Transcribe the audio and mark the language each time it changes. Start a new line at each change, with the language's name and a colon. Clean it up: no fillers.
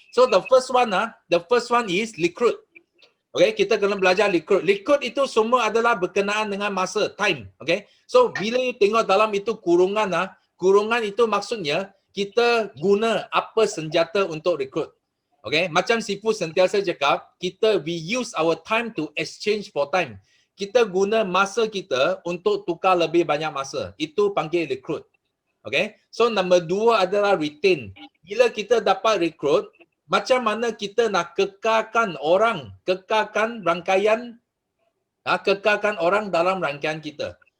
English: So the first one is recruit. Okay,
Malay: kita kena belajar recruit. Recruit itu semua adalah berkenaan dengan masa, time. Okay. So bila you tengok dalam itu kurungan, kurungan itu maksudnya kita guna apa senjata untuk recruit. Okay, macam Sifu sentiasa cakap,
English: we use our time to exchange for time.
Malay: Kita guna masa kita untuk tukar lebih banyak masa. Itu panggil recruit.
English: Okay.
Malay: So nombor 2 adalah retain. Bila kita dapat recruit, macam mana kita nak kekalkan orang, kekalkan rangkaian, kekalkan orang dalam rangkaian kita.